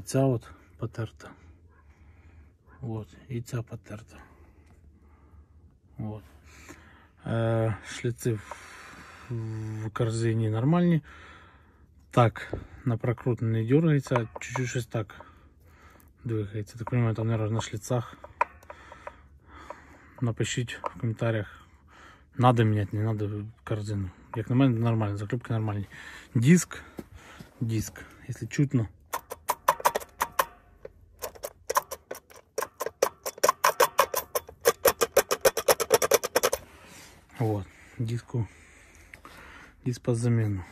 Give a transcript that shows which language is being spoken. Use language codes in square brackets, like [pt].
[uk] Ця от потерта. [ru] Вот. [uk] І ця потерта. Вот. Шліци в корзині нормальні. [ru] Так, на прокрут не дергається, чуть-чуть щось так двигається. Так понимаю, там, наверное, на [uk] шліцах. Напишіть в коментарях. [ru] Надо менять, не надо корзину. [uk] Як на мене, нормально, заклепки нормальні. [ru] Диск, если чутно. Вот, диск под замену.